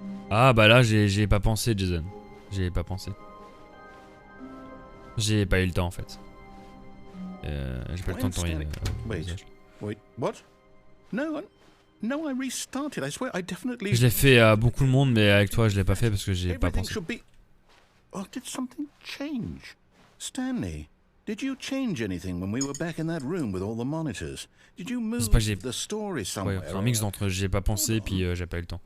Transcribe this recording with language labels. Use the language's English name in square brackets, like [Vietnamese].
[French] Ah bah là j'ai pas pensé Jason. J'ai pas pensé. J'ai pas eu le temps en fait. J'ai pas le temps de t'envoyer. [English] Wait, what? No, I restarted. I swear, I definitely. [French] Je l'ai fait à beaucoup de monde, mais avec toi, je l'ai pas fait parce que j'ai pas pensé. [English] Oh, did something change? Stanley, did you change anything when we were back in that room with all the monitors? Did you move the story somewhere? [French] Ouais, c'est un mix d'entre j'ai pas pensé puis j'ai pas eu le temps.